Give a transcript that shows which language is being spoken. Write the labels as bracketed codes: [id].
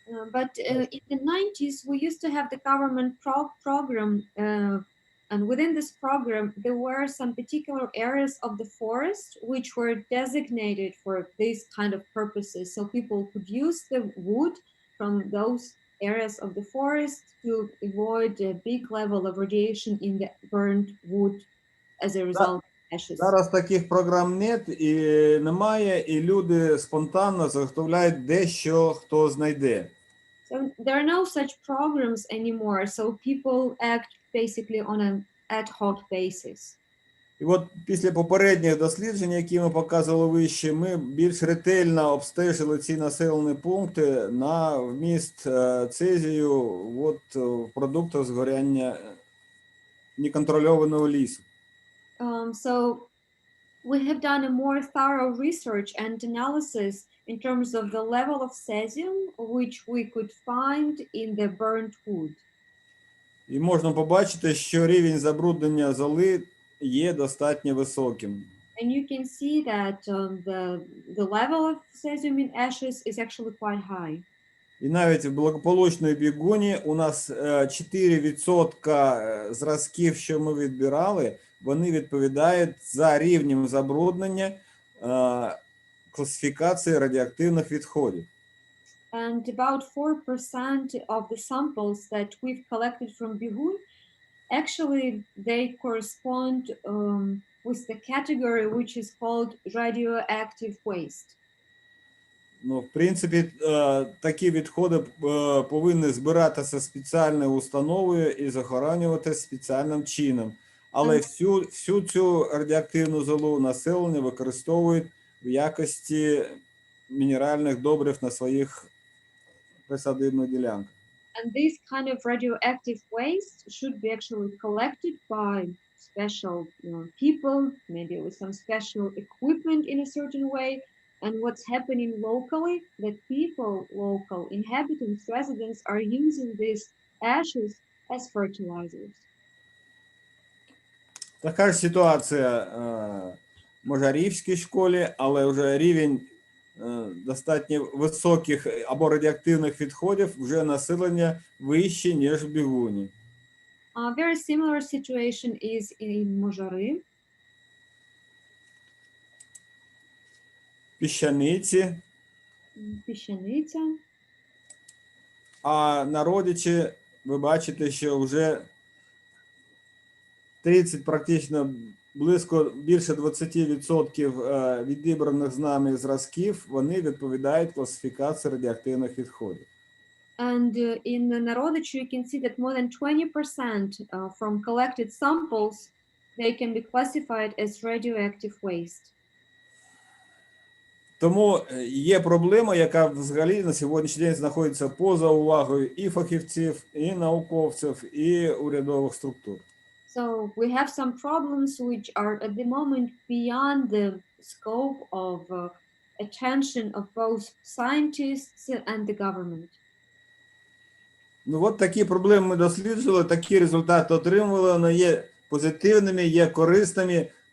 [en] But in the 90s, we used to have the government program, and within this program, there were some particular areas of the forest which were designated for these kind of purposes. So people could use the wood from those areas of the forest to avoid a big level of radiation in the burnt wood as a result of ashes. [uk] Зараз таких програм немає, і люди спонтанно заготовляють дещо, хто знайде. [en] So there are no such programs anymore. So people act basically on an ad hoc basis. [uk] І от після попередніх досліджень, які ми показували вище, ми більш ретельно обстежили ці населені пункти на вміст цезію в продуктах згоряння неконтрольованого лісу. [en] So we have done a more thorough research and analysis in terms of the level of cesium which we could find in the burnt wood. [uk] І можна побачити, що рівень забруднення золи є достатньо високим. [en] And you can see that the level of cesium in ashes is actually quite high. [uk] І навіть в благополучній бігуні у нас 4% зразків, що ми відбирали, вони відповідають за рівнем забруднення класифікації радіоактивних відходів. [en] And about 4% of the samples that we've collected from Bihun, actually they correspond with the category which is called radioactive waste. [uk] Ну, в принципі, такі відходи повинні збиратися спеціальною установою і захоронюватися спеціальним чином. Але всю цю радіоактивну золу населення використовують в якості мінеральних добрив на своїх присадибних ділянках. [en] And this kind of radioactive waste should be actually collected by special people, maybe with some special equipment in a certain way. And what's happening locally, that people, local inhabitants, residents are using this ashes as fertilizers. [uk] Така ж ситуація в Можарівській школі, але вже рівень достатньо високих або радіоактивних відходів вже населення вище, ніж в Бігуні. [en] A very similar situation is in Можари, [uk] Піщаниці, Піщаниця. а на Родичі ви бачите, що вже 30, практично близько більше 20% відібраних з нами зразків, вони відповідають класифікації радіоактивних відходів. [en] And in Narodichi, you can see that more than 20% from collected samples, they can be classified as radioactive waste. [uk] Тому є проблема, яка взагалі на сьогоднішній день знаходиться поза увагою і фахівців, і науковців, і урядових структур. [en] So we have some problems which are at the moment beyond the scope of attention of both scientists and the government. [uk] Ну от такі проблеми ми досліджували, такі результати отримували, вони є позитивними, є корисними.